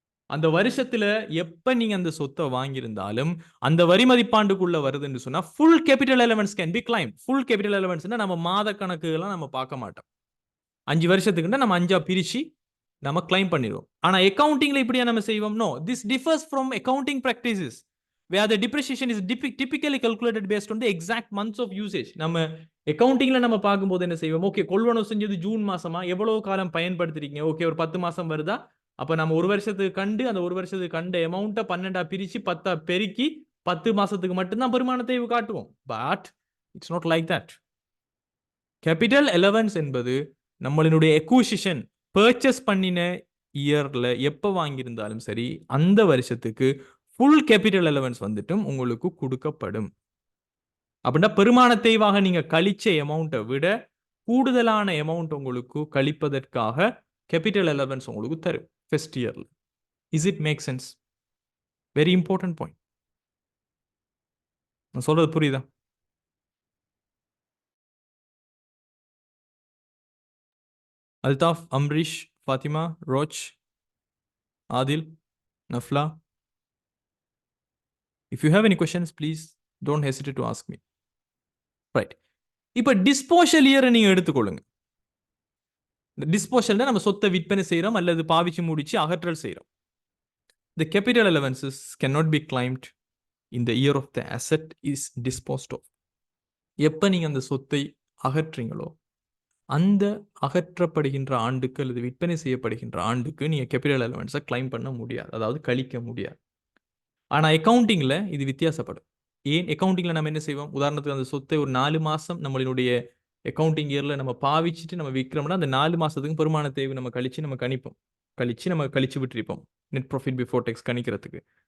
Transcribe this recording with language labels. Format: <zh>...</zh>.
<ta>அந்த வருஷத்துல எப்ப நீங்க அந்த சொத்தை வாங்கியிருந்தாலும் அந்த வரி மதிப்பாண்டுக்குள்ள வருதுன்னு சொன்னா full capital allowance</ta> <en>Can be claim.</en> <ta>Full capital அலவன்ஸ்னா நம்ம மாத கணக்குகள்லாம் நம்ம பார்க்க மாட்டோம். 5 வருஷத்துக்குன்னா நம்ம 5ஆ பிரிச்சு நம்ம கிளைம் பண்ணிடுவோம். ஆனா அக்கவுண்டிங்ல இப்படியா நம்ம செய்வோம்?</ta> <en>No, this differs from accounting practices where the depreciation is typically calculated based on the exact months of usage.</en> <ta>நம்ம அக்கவுண்டிங்ல நம்ம பார்க்கும்போது என்ன செய்வோம்? ஓகே, கொள்வனவு செஞ்சது ஜூன் மாசமா, எவ்வளவு காலம் பயன்படுத்திருக்கீங்க? ஓகே, ஒரு 10 மாசம் வருதா, அப்ப நம்ம ஒரு வருஷத்துக்கு கண்டு அந்த ஒரு வருஷத்துக்கு கண்ட அமௌண்ட்டை 12ஆ பிரிச்சு 10ஆ பெருக்கி 10 மாசத்துக்கு மட்டும்தான் பெருமானத்தை காட்டுவோம்.</ta> <en>But it's not like that.</en> <ta>Capital allowance என்பது நம்மளுடைய எக்விசிஷன் பர்ச்சேஸ் பண்ணின இயர்ல எப்ப வாங்கியிருந்தாலும் சரி அந்த வருஷத்துக்கு ஃபுல் கேபிட்டல் அலவன்ஸ் வந்துட்டும் உங்களுக்கு கொடுக்கப்படும். அப்படின்னா பெருமானத்தைவாக நீங்க கழிச்ச அமௌண்ட்டை விட கூடுதலான அமௌண்ட் உங்களுக்கு கழிப்பதற்காக கேபிட்டல் அலவன்ஸ் உங்களுக்கு தரும் ஃபர்ஸ்ட் இயர்ல.</ta> <en>Is it make sense? Very important point.</en> <ta>நான் சொல்றது புரியுதா? Altaf, Amrish, Fathima, roach, Adil, நஃப்லா.</ta> <en>If you have any questions, please don't hesitate to ask me.</en> <ta>Right. இப்போ டிஸ்போஷல் இயரை நீங்க எடுத்துக்கொள்ளுங்க. டிஸ்போஷல்னா நம்ம சொத்தை விற்பனை செய்கிறோம் அல்லது பாவிச்சு முடிச்சு அகற்றல் செய்கிறோம்.</ta> <en>The capital allowances cannot be claimed in the year of the asset is disposed of.</en> <ta>எப்போ நீங்கள் அந்த சொத்தை அகற்றீங்களோ அந்த அகற்றப்படுகின்ற ஆண்டுக்கு அல்லது விற்பனை செய்யப்படுகின்ற ஆண்டுக்கு நீங்கள் கேபிட்டல் அலவன்ஸை கிளைம் பண்ண முடியாது, அதாவது கழிக்க முடியாது. ஆனால் அக்கௌண்டிங்கில் இது வித்தியாசப்படும். ஏன் அக்கௌண்டிங்கில் நம்ம என்ன செய்வோம், உதாரணத்துக்கு அந்த சொத்தை ஒரு 4 மாதம் நம்மளுடைய அக்கௌண்டிங் இயரில் நம்ம பாவிச்சுட்டு நம்ம விற்கிறோம்னா அந்த 4 மாதத்துக்கு பெருமான தேவை நம்ம கழிச்சு நம்ம கணிப்போம், நம்ம கழிச்சு விட்டுருப்போம் நெட் ப்ராஃபிட் பிஃபோர் டேக்ஸ் கணிக்கிறதுக்கு.</ta>